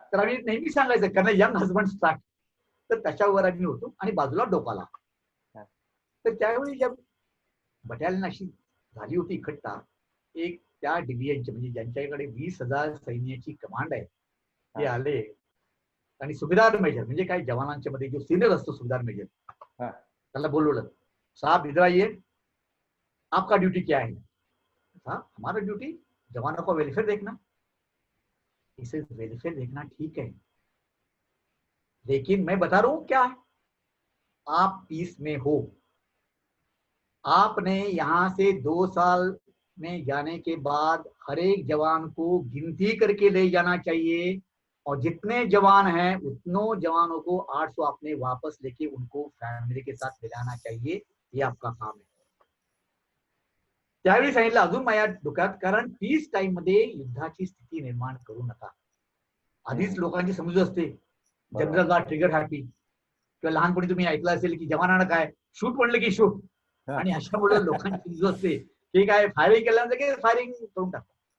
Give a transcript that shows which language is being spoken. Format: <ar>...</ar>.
<mr>तर आम्ही नेहमी सांगायचं कर्नल यंग हजबंड ट्रॅक. तर त्याच्यावर आम्ही होतो आणि बाजूला डोकाला. हा. तर त्यावेळी ज्या बटालियन अशी झाली होती इकट्ठा, एक त्या डिव्हिजनचे म्हणजे ज्यांच्याकडे 20,000 सैन्याची कमांड आहे, ते हा. आले आणि सुभेदार मेजर म्हणजे काय जवानांच्या मध्ये जो सिनियर असतो सुभेदार मेजर, हा. त्याला बोलवलं,</mr> <hi>साहब इधर आइए, आपका ड्यूटी क्या है? साहब हमारा ड्यूटी जवानों का वेलफेयर देखना. इसे वेलफेयर देखना ठीक है, लेकिन मैं बता रहा हूं क्या है, आप पीस में हो, आपने यहां से 2 साल में जाने के बाद हर एक जवान को गिनती करके ले जाना चाहिए और जितने जवान हैं उतनों जवानों को 800 आपने वापस लेके उनको फैमिली के साथ मिलाना चाहिए, ये आपका काम है.</hi> <mr>त्यावेळी सांगितलं अजून माझ्या डोक्यात, कारण पीस टाइम मध्ये युद्धाची स्थिती निर्माण करू नका. आधीच लोकांची समजूत असते, जनरलला ट्रिगर हॅपी, किंवा लहानपणी तुम्ही ऐकलं असेल की जवानांना काय शूट म्हणलं की शूट, आणि अशामुळे लोकांची समजूत असते की काय फायरिंग केल्यानंतर की फायरिंग करून टाका.</mr>